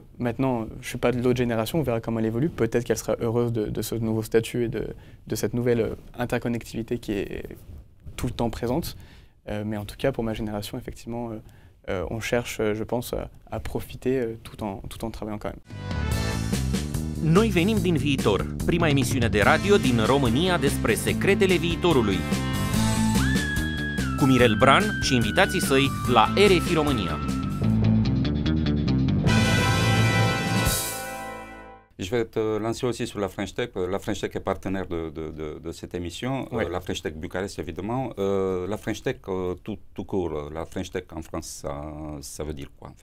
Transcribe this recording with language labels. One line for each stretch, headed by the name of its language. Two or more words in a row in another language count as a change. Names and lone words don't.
French: Maintenant, je suis pas de l'autre génération, on verra comment elle évolue. Peut-être qu'elle sera heureuse de ce nouveau statut et de cette nouvelle interconnectivité qui est tout le temps présente. Mais en tout cas, pour ma génération, effectivement, on cherche, je pense, à profiter tout en travaillant quand même.
Romanian: Noi venim din viitor, prima emisiune de radio din România despre secretele viitorului. Cu Mirel Bran și invitații săi la RFI România.
French: Je vais te lancer aussi sur la French Tech. La French Tech est partenaire de cette émission. Oui. La French Tech Bucarest, évidemment. La French Tech, tout court, la French Tech en France, ça veut dire quoi en fait?